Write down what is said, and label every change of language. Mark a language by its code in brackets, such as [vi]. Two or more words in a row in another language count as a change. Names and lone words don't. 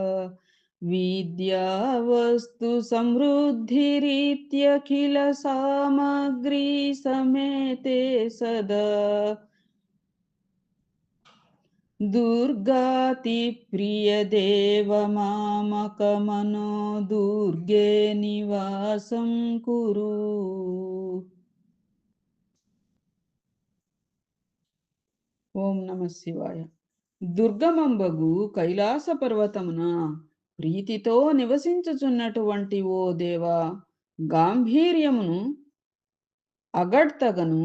[sa] विद्यावस्तु समृद्धिरीत्यखिलसामग्री समेते सदा दुर्गातिप्रियदेवमामकमनो दुर्गे निवासं कुरु. ओं नम शिवाय. [te] దుర్గమంబగు కైలాస పర్వతమున ప్రీతితో నివసించుచున్నటువంటి ఓ దేవా, గాంభీర్యమును అగడ్తగను